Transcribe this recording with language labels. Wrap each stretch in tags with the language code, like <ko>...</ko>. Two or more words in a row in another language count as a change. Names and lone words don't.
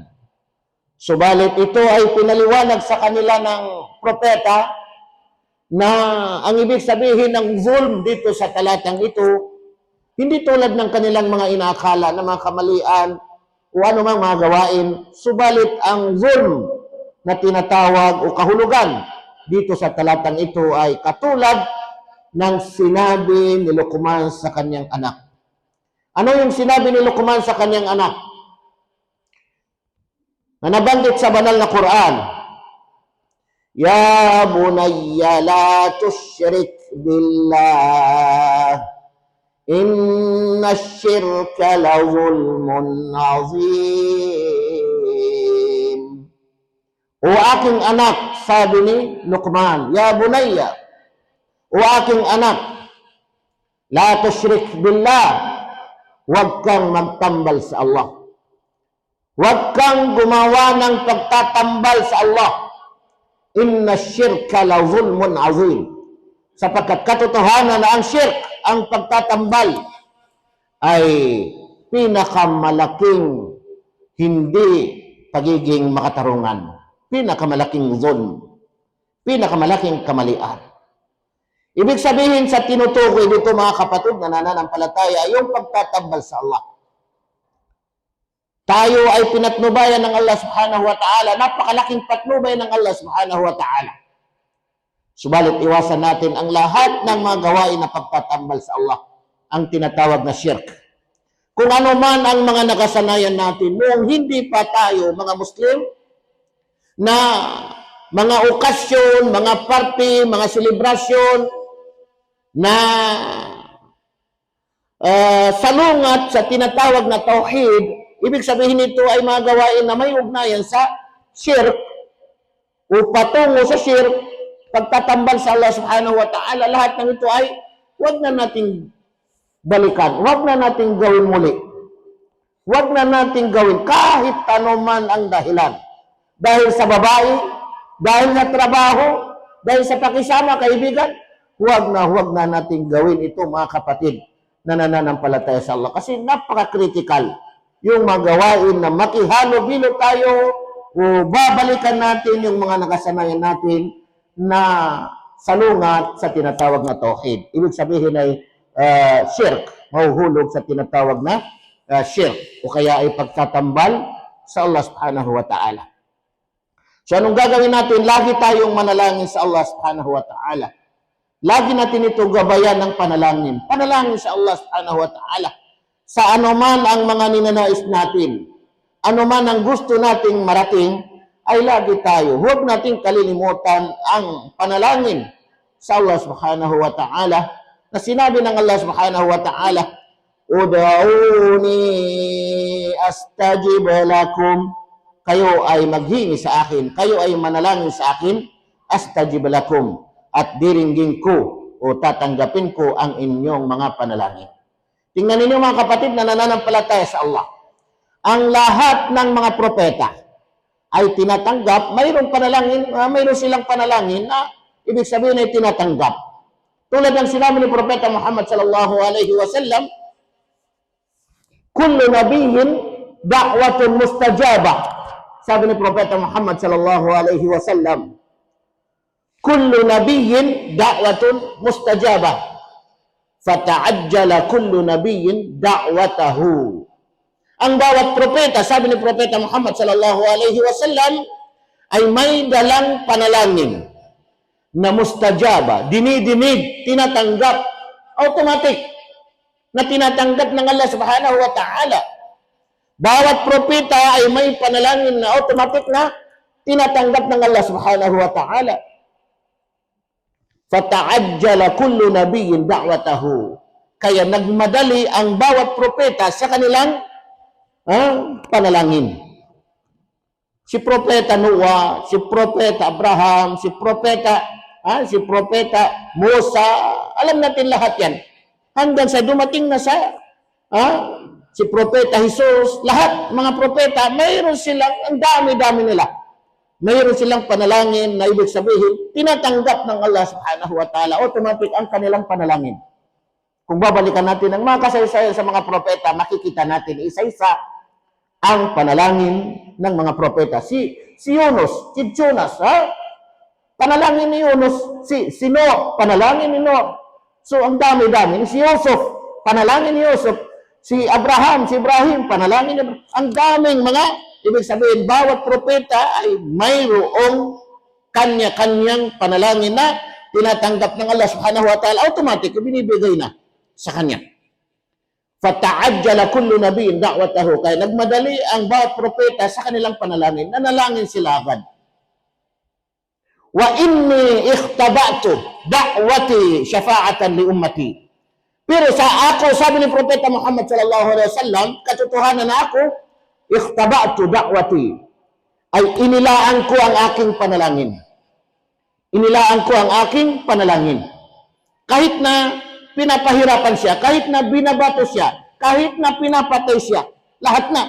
<tl>Subalit ito ay pinaliwanag sa kanila ng propeta na ang ibig sabihin ng zulm dito sa talatang ito, hindi tulad ng kanilang mga inaakala na mga kamalian o kung ano mang mga gawain, subalit ang zulm na tinatawag o kahulugan dito sa talatang ito ay katulad ng sinabi ni Luqman sa kanyang anak. Ano yung sinabi ni Luqman sa kanyang anak? Na nabanggit sa banal na Quran,</tl> <ar>يا بني لا تشرك بالله إن الشرك لظلم عظيم.</ar> <tl>O aking anak, sabi ni Luqman,</tl> <ar>يا بني,</ar> <tl>o aking anak,</tl> <ar>لا تشرك بالله,</ar> <tl>huwag kang magtambal sa Allah. Huwag kang gumawa ng pagtatambal sa Allah.</tl> <ar>إن الشرك لظلم عظيم.</ar> <tl>Sapagkat katotohanan na ang syirk, ang pagtatambal, ay pinakamalaking hindi pagiging makatarungan. Pinakamalaking zulm. Pinakamalaking kamalian. Ibig sabihin sa tinutukoy dito mga kapatid na nananampalataya, yung pagtatambal sa Allah. Tayo ay pinatnubayan ng Allah</tl> <ar>سبحانه وتعالى.</ar> <tl>Napakalaking patnubay ng Allah</tl> <ar>سبحانه وتعالى.</ar> <tl>Subalit iwasan natin ang lahat ng mga gawain na pagtatambal sa Allah. Ang tinatawag na shirk. Kung ano man ang mga nakasanayan natin noong hindi pa tayo mga Muslim, na mga okasyon, mga party, mga selebrasyon, na salungat sa tinatawag na tauhid, ibig sabihin nito ay mga gawain na may ugnayan sa shirk o patungo sa shirk, pagtatambal sa Allah</tl> <ar>سبحانه وتعالى.</ar> <tl>Lahat ng ito ay huwag na nating balikan, huwag na nating gawin muli, huwag na nating gawin kahit ano man ang dahilan. Dahil sa babae, dahil sa trabaho, dahil sa pakisama, kaibigan, huwag na nating gawin ito mga kapatid na nananampalataya sa Allah. Kasi napaka-critical yung mga gawain na makihalo-bilo tayo o babalikan natin yung mga nakasanayan natin na salungat sa tinatawag na tauhid. Ibig sabihin ay shirk, mahuhulog sa tinatawag na shirk o kaya ay pagtatambal sa Allah</tl> <ar>سبحانه وتعالى.</ar> <tl>So anong gagawin natin? Lagi tayong manalangin sa Allah</tl> <ar>سبحانه وتعالى.</ar> <tl>Lagi natin ito gabayan ng panalangin. Panalangin sa Allah</tl> <ar>سبحانه وتعالى.</ar> <tl>Sa anuman ang mga ninanais natin, anuman ang gusto nating marating, ay lagi tayo. Huwag nating kalilimutan ang panalangin sa Allah</tl> <ar>سبحانه وتعالى</ar> <tl>na sinabi ng Allah</tl> <ar>سبحانه وتعالى, ادعوني أستجب لكم.</ar> <tl>Kayo ay maghingi sa akin, kayo ay manalangin sa akin,</tl> <ar>أستجب لكم,</ar> <tl>at diringgin ko o tatanggapin ko ang inyong mga panalangin. Tingnan ninyo mga kapatid na nananampalataya sa Allah. Ang lahat ng mga propeta ay tinatanggap, mayroon panalangin, mayroon silang panalangin na ibig sabihin ay tinatanggap. Tulad ng sinabi ni Propeta Muhammad</tl> <ar>صلى الله عليه وسلم كل نبي دعوة مستجابة.</ar> <tl>Sabi ni Propeta Muhammad</tl> <ar>صلى الله عليه وسلم كل نبي دعوة مستجابة فتعجل كل نبي دعوته.</ar> <tl>Ang bawat propeta, sabi ni Propeta Muhammad</tl> <ar>صلى الله عليه وسلم,</ar> <tl>ay may dalang panalangin na mustajaba, dinidinig, tinatanggap, automatic, na tinatanggap ng Allah</tl> <ar>سبحانه وتعالى.</ar> <tl>Bawat propeta ay may panalangin na automatic na tinatanggap ng Allah</tl> <ar>سبحانه وتعالى. فتعجل كل نبي دعوته.</ar> <tl>Kaya nagmadali ang bawat propeta sa kanilang panalangin. Si Propeta Noah, si Propeta Abraham, si Propeta Musa, alam natin lahat yan. Hanggang sa dumating na sa si Propeta Jesus, lahat mga propeta, mayroon silang, ang dami-dami nila. Mayroon silang panalangin na ibig sabihin, tinatanggap ng Allah</tl> <ar>سبحانه وتعالى,</ar> <tl>automatic ang kanilang panalangin. Kung babalikan natin ang mga kasaysayan sa mga propeta, makikita natin isa-isa ang panalangin ng mga propeta. Si Yunus, si Jonas, panalangin ni Yunus, si Noah, panalangin ni Noah. So ang dami-dami. Si Yusuf, panalangin ni Yusuf. Si Ibrahim, panalangin niya. Ang daming mga, ibig sabihin, bawat propeta ay mayroong kanya-kanyang panalangin na tinatanggap ng Allah</tl> <ar>سبحانه وتعالى,</ar> <tl>automatic, binibigay na sa kanya.</tl> <ar>فتعجل كل نبي دعوته.</ar> <tl>Kaya nagmadali ang bawat propeta sa kanilang panalangin. Nanalangin sila agad.</tl> <ar>وإني اختبأت دعوتي شفاعة لأمتي.</ar> <tl>Pero sa ako, sabi ni Propeta Muhammad</tl> <ar>صلى الله عليه وسلم,</ar> <tl>katotohanan na ako,</tl> <ar>اختبأت دعوتي,</ar> <tl>ay inilaan ko ang aking panalangin. Inilaan ko ang aking panalangin. Kahit na pinapahirapan siya, kahit na binabato siya, kahit na pinapatay siya, lahat na.</tl>